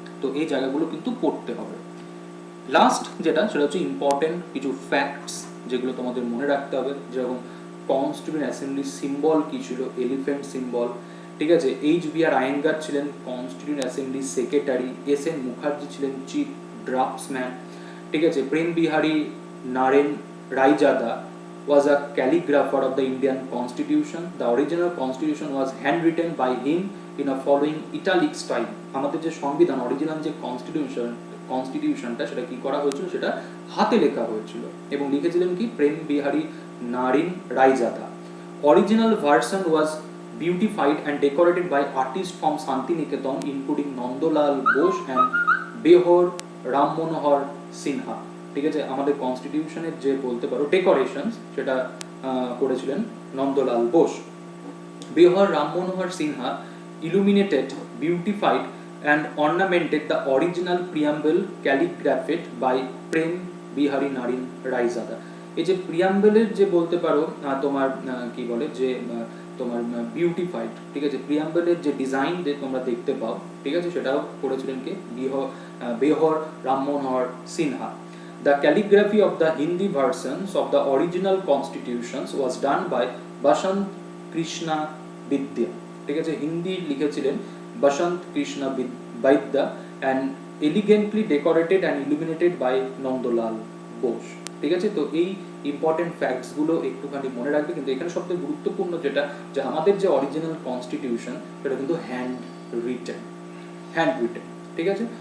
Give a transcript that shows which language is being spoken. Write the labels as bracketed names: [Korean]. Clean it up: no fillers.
[Bangla] তো এই জায়গাগুলো কিন্তু পড়তে হবে। লাস্ট যেটা, সেটা হচ্ছে ইম্পর্টেন্ট কিছু ফ্যাক্টস যেগুলো তোমাদের মনে রাখতে হবে। যেরকম কনস্টিটিউয়েন্ট অ্যাসেম্বলির সিম্বল কি ছিল, এলিফ্যান্ট সিম্বল। ঠিক আছে, এইচ.বি.আর. আয়েঙ্গার ছিলেন কনস্টিটিউয়েন্ট অ্যাসেম্বলির সেক্রেটারি, এস.এন. মুখার্জি ছিলেন চিফ ড্রাফটসম্যান। ঠিক আছে, [English] Prem Behari Narain Raizada was a calligrapher of the Indian Constitution. The original Constitution was handwritten by him in a following italic style. [Bangla] আমাদের যে সংবিধান, অরিজিনাল যে কনস্টিটিউশনটা, সেটা কি করা হয়েছিল, সেটা হাতে লেখা হয়েছিল এবং লিখেছিলেন কি, প্রেম Bihari Narine Raizada. [English] Original version was beautified and decorated by artists from Santiniketan including Nandolal Bose and Behor Ram Manohar Sinha। [Bangla] ঠিক আছে, আমাদের কনস্টিটিউশনের যে বলতে পারো ডেকোরেশন, সেটা করেছিলেন নন্দলাল বোস। [English] Beohar Ram Manohar Sinha illuminated, beautified and ornamented the original preamble calligraphed by Prem Behari Narain Raizada. [Bangla] এই যে প্রিয়াম্বলের যে বলতে পারো তোমার কি বলে, যে তোমার বিউটিফাইড, ঠিক আছে, প্রিয়াম্বলের যে ডিজাইন যে তোমরা দেখতে পাও, ঠিক আছে, সেটাও করেছিলেন কে, বেহর রাম মনোহর Sinha. [English] The calligraphy of the Hindi versions of the original constitutions was done by Basant [Bangla] Krishna বিদ্যা, ঠিক আছে, হিন্দি লিখেছিলেন বসন্ত কৃষ্ণা বিদ্যা [English] and elegantly decorated and illuminated by [Bangla] Nandalal Bose, ঠিক আছে। তো এই ইম্পর্টেন্ট ফ্যাক্টসগুলো একটুখানি মনে রাখবে। কিন্তু এখানে সবথেকে গুরুত্বপূর্ণ যেটা, যে আমাদের যে অরিজিনাল কনস্টিটিউশন সেটা কিন্তু হ্যান্ড রিটেন, ঠিক আছে।